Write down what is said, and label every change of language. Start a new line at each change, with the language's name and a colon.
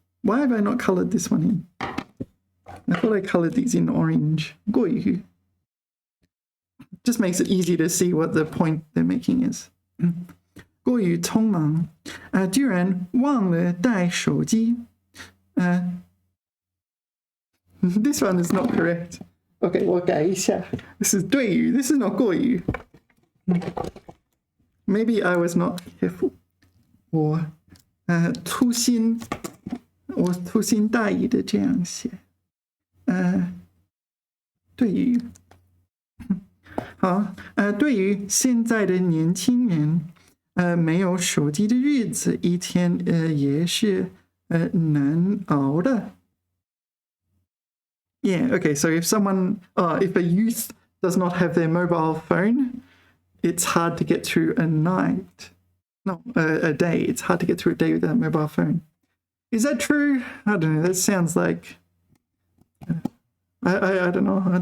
English: Why have I not colored this one in? I thought I colored these in orange. 过于 just makes it easy to see what the point they're making is.
Chinese: 过于匆忙，居然忘了带手机。
English: This one is not correct. Okay,
Chinese: 我改一下。
English: This is 对于 This is not 过于。 Maybe I was not careful.
Chinese: 我粗心大意的这样写。对于。好，对于现在的年轻人，没有手机的日子，一天也是难熬的。
English: Yeah, okay, so if a youth does not have their mobile phone, it's hard to get through a night. No, a day. It's hard to get through a day without a mobile phone. Is that true? I don't know. That sounds like... I don't know.